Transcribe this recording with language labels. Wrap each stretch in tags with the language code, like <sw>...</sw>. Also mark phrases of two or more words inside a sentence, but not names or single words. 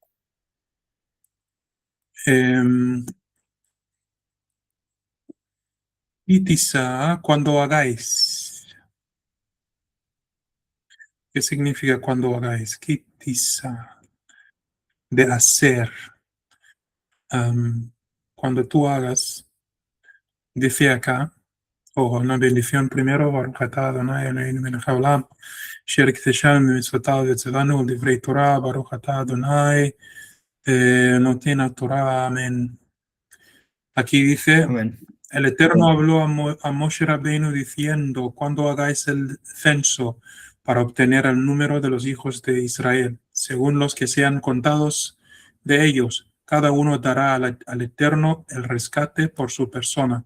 <es>Em, Kitisa, cuando hagáis. ¿Qué significa cuando hagáis? Kitisa, de hacer. Cuando tú hagas, dice acá, o una bendición primero,</es> <he>ברוך אתה אדוני אלוהינו מלך העולם, אשר קידשנו במצוותיו וציוונו על דברי תורה, ברוך אתה אדוני נותן התורה,</he> <es>amén. Aquí dice, Amén. el Eterno habló a Moshe Rabbeinu diciendo, cuando hagáis el censo para obtener el número de los hijos de Israel, según los que sean contados de ellos, cada uno dará al Eterno el rescate por su persona.</es>